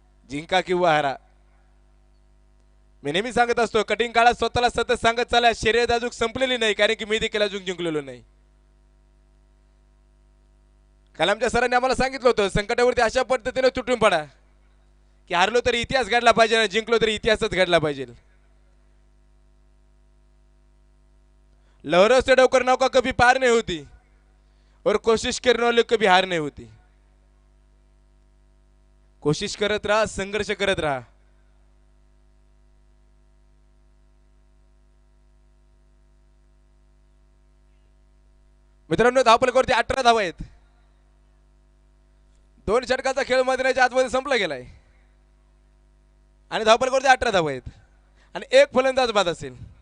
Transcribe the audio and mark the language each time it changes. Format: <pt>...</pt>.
<mr>जिंका किंवा हारा. मी नेहमी सांगत असतो कठीण काळात स्वतःला सतत सांगत चाला शर्यत अजून संपलेली नाही, कारण की मी देखील अजून जिंकलेलो नाही. कलामच्या सरांनी आम्हाला सांगितलं होतं संकटावरती अशा पद्धतीने तुटून पडा की हारलो तरी इतिहास घडला पाहिजे आणि जिंकलो तरी इतिहासच घडला पाहिजे.</mr> <hi>लहरों से डोकर नौका कभी पार नहीं होती और कोशिश करने वाले कभी हार नहीं होती.</hi> <mr>कोशिश करत राहा, संघर्ष करत राहा. मित्रांनो धावपलकावरती 18 धावा आहेत. 2 षटकाचा खेळ मैदानाच्या आतमध्ये संपला गेलाय आणि धावपलकावरती 18 धावा आहेत आणि एक फलंदाज बाद असेल.</mr>